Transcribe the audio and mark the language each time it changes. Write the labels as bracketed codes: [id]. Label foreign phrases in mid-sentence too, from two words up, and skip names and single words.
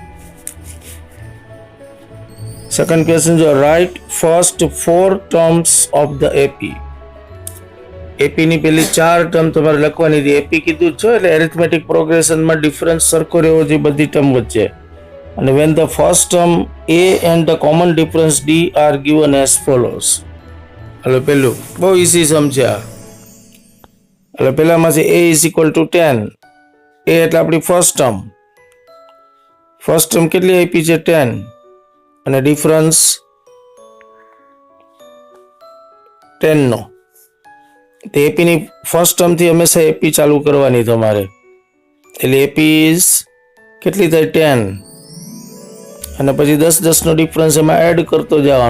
[en] second question જો, write first 4 terms of the AP. [gu] એપીની પેલી 4 ટર્મ તમારે લખવાની હતી. એપી કીધું છે એટલે [en] arithmetic progressionમાં [gu] ડિફરન્સ સરખો રહેવો જોઈએ બધી ટર્મ વચ્ચે. [en] અને when the first term A and the common difference D are given as follows. [gu] એટલે પેલું બહુ ઈઝી સમજ્યા. એટલે પેલામાં છે [en] A is equal to 10. [gu] A એટલે આપણી [en] first term [gu] કેટલી આપી છે 10 અને ડિફરન્સ 10 નો. તો એપી ની [en] first termથી [gu] હંમેશા એપી ચાલુ કરવાની તમારે. એટલે [en] AP is [gu] કેટલી થાય 10 અને પછી 10 નો ડિફરન્સ એમાં એડ કરતો જવાનો.